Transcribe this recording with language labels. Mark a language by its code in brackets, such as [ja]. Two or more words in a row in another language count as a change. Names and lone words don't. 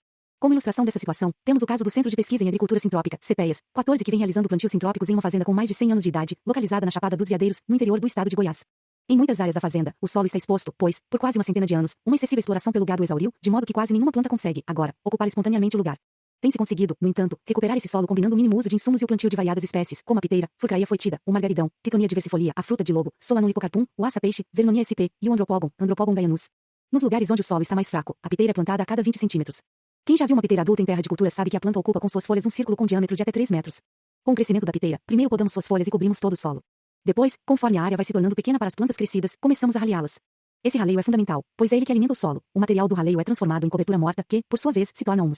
[pt] Como ilustração dessa situação, temos o caso do Centro de Pesquisa em Agricultura Sintrópica, CPEAS, 14, que vem realizando plantios sintrópicos em uma fazenda com mais de 100 anos de idade, localizada na Chapada dos Veadeiros, no interior do estado de Goiás. Em muitas áreas da fazenda, o solo está exposto, pois, por quase uma centena de anos, uma excessiva exploração pelo gado exauriu, de modo que quase nenhuma planta consegue, agora, ocupar espontaneamente o lugar. Tem-se conseguido, no entanto, recuperar esse solo combinando o mínimo uso de insumos e o plantio de variadas espécies, como a piteira, Furcaria foetida, o margaridão, Titonia diversifolia, a fruta de lobo, Solanum licocarpum, o aça-peixe, Vernonia sp, e o Andropogon gaianus. Nos lugares onde o solo está mais fraco, a piteira é plantada a cada 20 centímetros. Quem já viu uma piteira adulta em terra de cultura sabe que a planta ocupa com suas folhas um círculo com diâmetro de até 3 metros. Com o crescimento da piteira, primeiro podamos suas folhas e cobrimos todo o solo. Depois, conforme a área vai se tornando pequena para as plantas crescidas, começamos a raleá-las. Esse raleio é fundamental, pois é ele que alimenta o solo. O material do raleio é transformado em cobertura morta que, por sua vez, se torna humus.